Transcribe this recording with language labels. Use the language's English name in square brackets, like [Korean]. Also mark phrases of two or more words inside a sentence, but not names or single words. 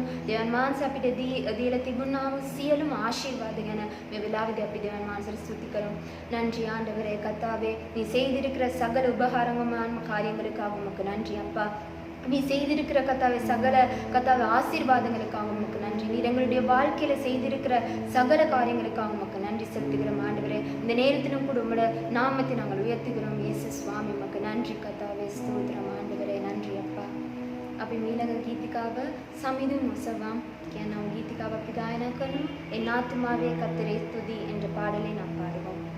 [Sinhala] දෙවියන් වහන්සේ අපිට දීලා තිබුණා වූ සියලුම ආශිර්වාද ගැන මේ වෙලාවේදී අපි දෙවියන් වහන්සේට ස්තුති කරමු. [Tamil] நன்றி ஆண்டவரே கர்த்தாவே, நீ செய்திருக்கிற சகல உபகாரமான காரியங்களுக்காக உமக்கு நன்றி அப்பா. நீ செய்திருக்கிற கர்த்தாவே சகல கர்த்தாவே ஆசீர்வாதங்களுக்காக உமக்கு நன்றி. நீர் எங்களுடைய வாழ்க்கையில செய்திருக்கிற சகல காரியங்களுக்காக உமக்கு நன்றி செலுத்துகிறோம் ஆண்டவரே. இந்த நேரத்திலும் கூட உம்முடைய நாமத்தை நாங்கள் உயர்த்துகிறோம் இயேசு சுவாமி. உமக்கு நன்றி கர்த்தாவே, ஸ்தோத்திரம் ஆண்டவரே, நன்றி அப்பா. [Sinhala] අපි මීළඟ ගීතිකාව සමිඳු මුසවම් කියන ගීතිකාව අපි ගායනා කරමු. [Tamil] என் ஆத்மாவே கர்த்தரை துதி என்ற பாடலை நாம் பாடுவோம்.